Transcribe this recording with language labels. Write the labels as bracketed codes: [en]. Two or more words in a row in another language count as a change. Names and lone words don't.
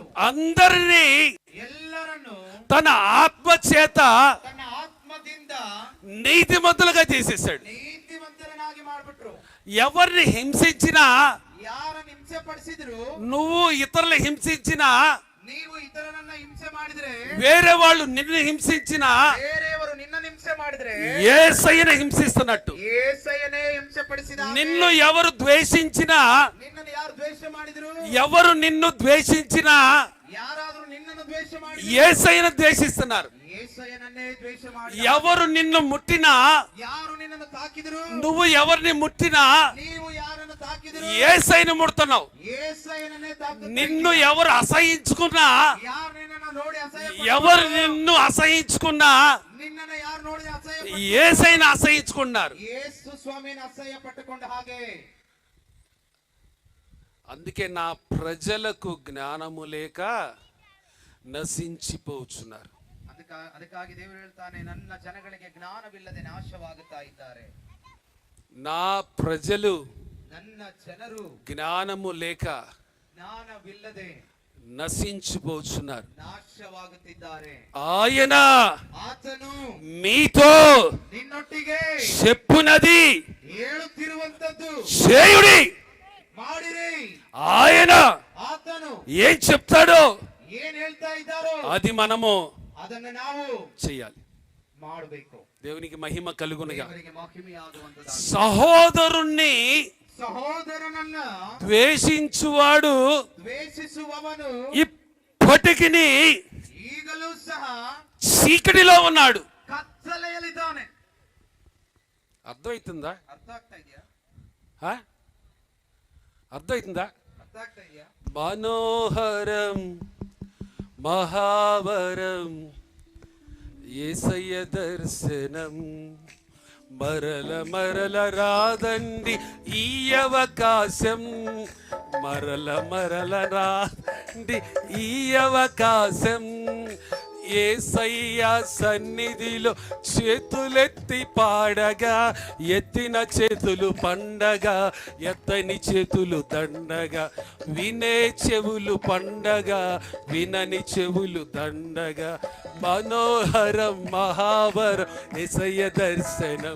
[te] అందరినీ [kn] ಎಲ್ಲರನ್ನು [te] తన ఆత్మ చేత [kn] ತನ್ನ ಆತ್ಮದಿಂದ [te] నీతిమంతులుగా చేసేసాడు. [kn] ನೀತಿವಂತರನ್ನಾಗಿ ಮಾಡ್ಬಿಟ್ರು. [te] ఎవరిని హింసించినా, [kn] ಯಾರನ್ನು ಹಿಂಸೆ ಪಡಿಸಿದ್ರು, [te] నువ్వు ఇతరులు హింసించినా, [kn] ನೀವು ಇತರರನ್ನ ಹಿಂಸೆ ಮಾಡಿದ್ರೆ, [te] వేరే వాళ్ళు నిన్ను హింసించినా [kn] ಬೇರೆಯವರು ನಿನ್ನನ್ನು ಹಿಂಸೆ ಮಾಡಿದ್ರೆ [te] యేసయ్యను హింసిస్తున్నట్టు. [kn] ಯೇಸಯ್ಯನೇ ಹಿಂಸೆ ಪಡಿಸಿದ. [te] నిన్ను ఎవరు ద్వేషించినా, [kn] ನಿನ್ನನ್ನು ಯಾರು ದ್ವೇಷ ಮಾಡಿದ್ರು, [te] ఎవరు నిన్ను ద్వేషించినా [kn] ಯಾರಾದ್ರೂ ನಿನ್ನನ್ನು ದ್ವೇಷ ಮಾಡಿ [te] యేసయ్యను ద్వేషిస్తున్నారు. [kn] ಯೇಸಯ್ಯನನ್ನೇ ದ್ವೇಷ ಮಾಡಿ. [te] ఎవరు నిన్ను ముట్టినా, [kn] ಯಾರು ನಿನ್ನನ್ನು ತಾಕಿದ್ರು, [te] నువ్వు ఎవరిని ముట్టినా [kn] ನೀವು ಯಾರನ್ನು ತಾಕಿದ್ರು, [te] యేసయ్యను ముడుతున్నావు. [kn] ಯೇಸಯ್ಯನನ್ನೇ ತಾಕಿದ್ರು. [te] నిన్ను ఎవరు అసహించుకున్నా, [kn] ಯಾರು నిನ್ನನ್ನು ನೋಡಿ ಅಸಹ್ಯ [te] ఎవరు నిన్ను అసహించుకున్నా [kn] ನಿನ್ನನ್ನು ಯಾರು ನೋಡಿ ಅಸಹ್ಯ [te] యేసయ్యను అసహించుకున్నారు. [kn] ಯೇಸು ಸ್ವಾಮಿನ ಅಸಹ್ಯ ಪಟ್ಟುಕೊಂಡ ಹಾಗೆ. [te] అందుకే నా ప్రజలకు జ్ఞానము లేక నశించిపోతున్నారు. [kn] ಅದಕ್ಕಾಗಿ ದೇವರು ಹೇಳ್ತಾನೆ, ನನ್ನ ಜನಗಳಿಗೆ ಜ್ಞಾನವಿಲ್ಲದೆ ನಾಶವಾಗುತ್ತಾ ಇದ್ದಾರೆ. [te] నా ప్రజలు [kn] ನನ್ನ ಜನರು [te] జ్ఞానము లేక [kn] ಜ್ಞಾನವಿಲ್ಲದೆ [te] నశించిపోతున్నారు. [kn] ನಾಶವಾಗುತ್ತಿದ್ದಾರೆ. [te] ఆయన [kn] ಆತನು [te] మీతో [kn] ನಿನ್ನೊಟ್ಟಿಗೆ [te] చెప్పునది [kn] ಹೇಳುತ್ತಿರುವಂತದ್ದು [te] చేయుడి. [kn] ಮಾಡಿರಿ. [te] ఆయన [kn] ಆತನು [te] ఏం చెప్తాడో [kn] ಏನ್ ಹೇಳ್ತಾ ಇದ್ದಾರೋ [te] అది మనము [kn] ಅದನ್ನು ನಾವು [te] చెయ్యాలి. [kn] ಮಾಡಬೇಕು. [te] దేవునికి మహిమ కలుగునుగా. [kn] ದೇವರಿಗೆ ಮಹಿಮೆಯಾಗುವಂತದ್ದು. [te] సహోదరుణ్ణి [kn] ಸಹೋದರನನ್ನ [te] ద్వేషించువాడు [kn] ದ್ವೇಷಿಸುವವನು [te] ఇప్పటికి [kn] ಈಗಲೂ ಸಹ [te] చీకటిలో ఉన్నాడు. [kn] ಕತ್ತಲೆಯಲ್ಲಿದ್ದಾನೆ. [te] అర్థమవుతుందా? [kn] ಅರ್ಥ ಆಗ್ತಾ ಇದೆಯಾ? [te] అర్థమవుతుందా? [kn] ಅರ್ಥ ಆಗ್ತಾ ಇದೆಯా? [te] మనోహరం మహావరం యేసయ్య దర్శనం మరల మరల రాదండి ఈ అవకాశం. మరల రాండి ఈ అవకాశం, యేసయ్య సన్నిధిలో చేతులెత్తి పాడగా, ఎత్తిన చేతులు పండగా, ఎత్తని చేతులు దండగా, వినే చెవులు పండగా, వినని చెవులు దండగా, మనోహరం మహావరం యేసయ్య దర్శనం.